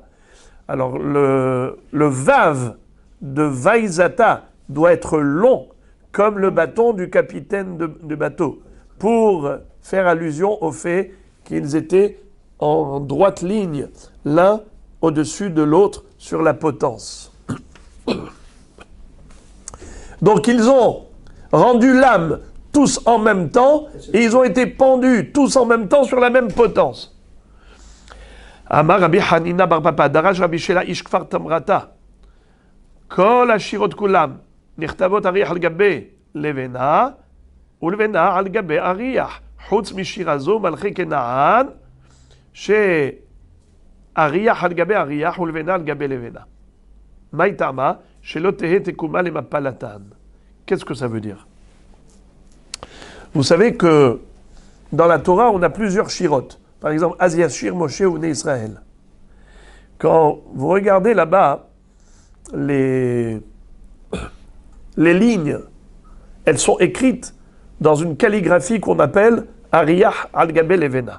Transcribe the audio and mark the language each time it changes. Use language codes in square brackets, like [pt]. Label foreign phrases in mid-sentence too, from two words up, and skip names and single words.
[fr] Alors le Vav de Vaïzata doit être long comme le bâton du capitaine du bateau pour faire allusion au fait qu'ils étaient en droite ligne, l'un au-dessus de l'autre sur la potence. Donc ils ont rendu l'âme tous en même temps et ils ont été pendus tous en même temps sur la même potence. [he] אמר רבי חנינא בר פפא דרש רבי שילא איש כפר תמרתא כל השירות כולן, נכתבות אריח על גבי לבנה, ולבנה על גבי אריח. חוץ משירה זו מלכי כנען, שאריח על גבי אריח ולבנה על גבי לבנה. מה היא טעמה? שלא תהא תקומה למפלתן. [fr] Qu'est-ce que ça veut dire? Vous savez que dans la Torah, on a plusieurs shirotes. Par exemple, Aziashir, Moshe ou Né Israël. Quand vous regardez là-bas, les lignes, elles sont écrites dans une calligraphie qu'on appelle [he] אריח על גבי לבנה.